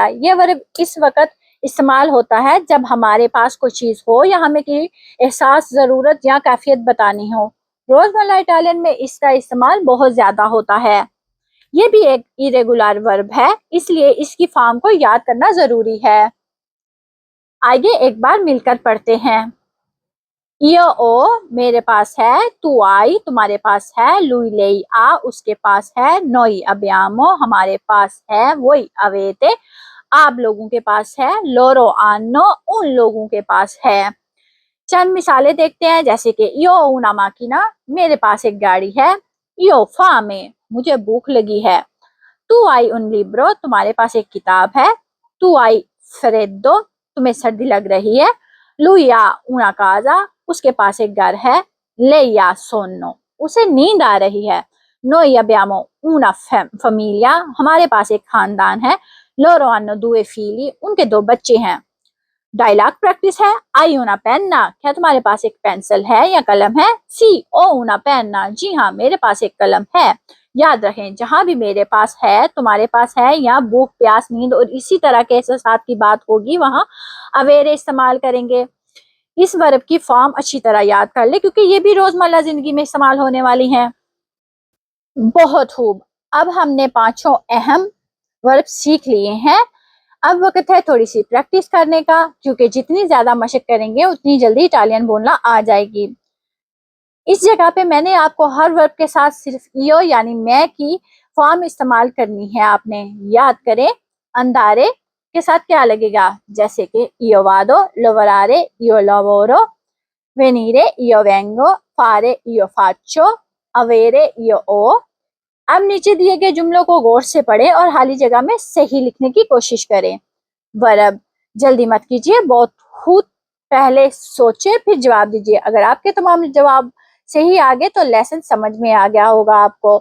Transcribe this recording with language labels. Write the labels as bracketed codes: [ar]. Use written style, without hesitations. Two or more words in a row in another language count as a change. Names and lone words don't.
[hi] ये वर्ब इस वक्त इस्तेमाल होता है जब हमारे पास कोई चीज हो या हमें की एहसास, जरूरत या कैफियत बतानी हो। रोजमर्रा इटालियन में इसका इस्तेमाल बहुत ज्यादा होता है। ये भी एक इरेगुलर वर्ब है, इसलिए इसकी फॉर्म को याद करना जरूरी है। आइए एक बार मिलकर पढ़ते हैं। [it] io o, [hi] मेरे पास है। [it] tu hai, [hi] तुम्हारे पास है। [it] lui lei ha, [hi] उसके पास है। [it] noi abbiamo, [hi] हमारे पास है। [it] voi avete, [hi] आप लोगों के पास है। [it] loro hanno, [hi] उन लोगों के पास है। चंद मिसालें देखते हैं। जैसे कि [it] io ho una macchina, [hi] मेरे पास एक गाड़ी है। [it] io ho fame, [hi] मुझे भूख लगी है। [it] tu hai un libro, [hi] तुम्हारे पास एक किताब है। [it] tu hai freddo, [hi] तुम्हें सर्दी लग रही है। [it] lui ha una casa, [hi] उसके पास एक घर है। [it] lei ha sonno, [hi] उसे नींद आ रही है। [it] noi abbiamo una famiglia, [hi] हमारे पास एक खानदान है। [it] loro hanno due figli, [hi] उनके दो बच्चे हैं। डायलॉग प्रैक्टिस है। [it] आई una penna, [hi] क्या तुम्हारे पास एक पेंसिल है या कलम है? [it] सी ओ una penna, [hi] जी हाँ मेरे पास एक कलम है। याद रखें, जहां भी मेरे पास है, तुम्हारे पास है या भूख, प्यास, नींद और इसी तरह के एहसास की बात होगी, वहां अवेरे इस्तेमाल करेंगे। इस वर्ब की फॉर्म अच्छी तरह याद कर ले क्योंकि ये भी रोजमर्रा जिंदगी में इस्तेमाल होने वाली हैं। बहुत खूब, अब हमने पांचों अहम वर्ब सीख लिए हैं। अब वक्त है थोड़ी सी प्रैक्टिस करने का, क्योंकि जितनी ज्यादा मशक करेंगे उतनी जल्दी इटालियन बोलना आ जाएगी। इस जगह पे मैंने आपको हर वर्ब के साथ सिर्फ io यानी मैं की फॉर्म इस्तेमाल करनी है। आपने याद करें, अंदारे के साथ क्या लगेगा, जैसे कि [it] io vado, lavorare, io lavoro, venire, io vengo, fare, io faccio, avere, io ho। [hi] अब नीचे दिए गए जुमलों को गौर से पढ़ें और खाली जगह में सही लिखने की कोशिश करें। वर्ब, जल्दी मत कीजिए, बहुत खुद पहले सोचे फिर जवाब दीजिए। अगर आपके तमाम जवाब सही आ गए तो लेसन समझ में आ गया होगा आपको।